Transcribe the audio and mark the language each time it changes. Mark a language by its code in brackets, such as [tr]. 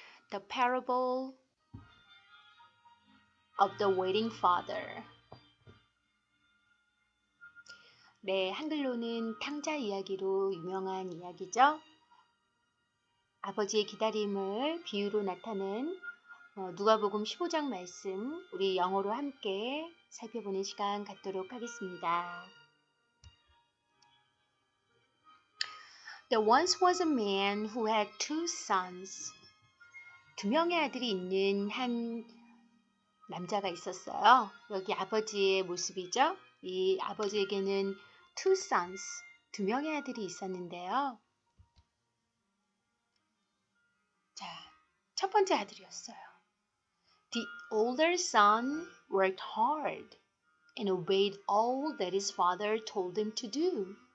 [en] The Parable of the Waiting Father. [ko] 네, 한글로는 탕자 이야기로 유명한 이야기죠. 아버지의 기다림을 비유로 나타낸 누가복음 15장 말씀 우리 영어로 함께 살펴보는 시간 갖도록 하겠습니다. [en] There once was a man who had two sons. [ko] 두 명의 아들이 있는 한 남자가 있었어요. 여기 아버지의 모습이죠. 이 아버지에게는 [en] two sons, [ko] 두 명의 아들이 있었는데요. 자, 첫 번째 아들이었어요. [en] The older son worked hard and obeyed all that his father told him to do.